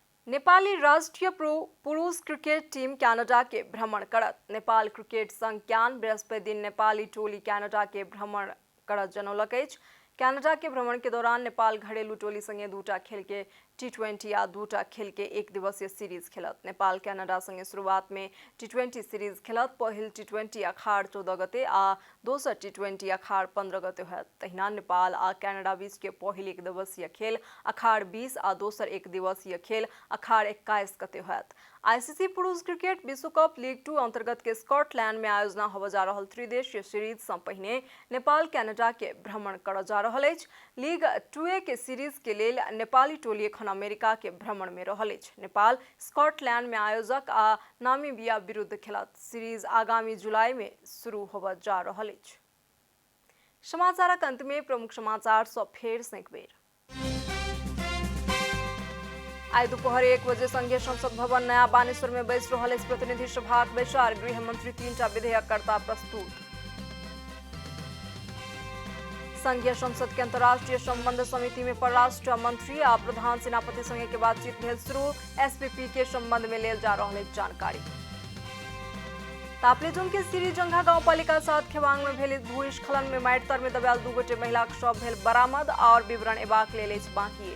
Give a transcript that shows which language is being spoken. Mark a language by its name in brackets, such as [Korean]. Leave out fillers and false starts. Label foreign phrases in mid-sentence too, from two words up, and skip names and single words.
[Maithili] नेपाली राष्ट्रिय पुरुष क्रिकेट टीम कनाडा के भ्रमण करत। नेपाल क्रिकेट संघ क्यान बृहस्पति दिन नेपाली टोली कनाडा के भ्रमण करत जनौलक अछि। कनाडा के भ्रमण के दौरान नेपाल घरेलू टोली संगे 2टा खेल के T20 आ 2टा खेल के 1 दिवसीय सीरीज खेलत। नेपाल कनाडा संगे शुरुआत में T20 सीरीज खेलत। पहिल T20 अखाड़ 14 गते आ दोसर T20 अखाड़ 15 गते होयत। तहिना नेपाल आ कनाडा बीच के पहिल 1 दिवसीय खेल अखाड़ 20 आ दोसर 1 दिवसीय खेल अखाड़ 21 गते होयत। आईसीसी पुरुष क्रिकेट विश्व कप लीग 2 अंतर्गत के स्कॉटलैंड में आयोजना होबे जा रहल त्रिदेशीय सीरीज से पहिने नेपाल कनाडा के भ्रमण कर जा रहल अछि। लीग 2A के सीरीज के लेल नेपाली टोली एखन अमेरिका के भ्रमण में रहल अछि। नेपाल स्कॉटलैंड में आयोजक आ नामीबिया विरुद्ध खेलत। सीरीज आगामी जुलाई में शुरू होबे जा रहल अछि। समाचारक अंत में प्रमुख समाचार सब फेर से एक बेर। आज दोपहर 1 बजे संघीय संसद भवन नया बानेश्वर में बैस रहल अछि। प्रतिनिधि सभाक बैसार गृह मंत्री 3टा विधेयक करता प्रस्तुत। संघीय संसद के अंतर्राष्ट्रीय संबंध समिति में परराष्ट्र मंत्री आ प्रधान सेनापति संगे के बातचीत भेल शुरू। एसपीपी के संबंध में लेल जा रहल अछि जानकारी। ताप्लेजुङ के सिरिजंघा गाउँपालिका 7 खेवाङ में भेल भूस्खलन में माटि तर में दबायल 2 गोटे महिलाक शव भेल बरामद और विवरण एबाक लेल अछि बाँकी।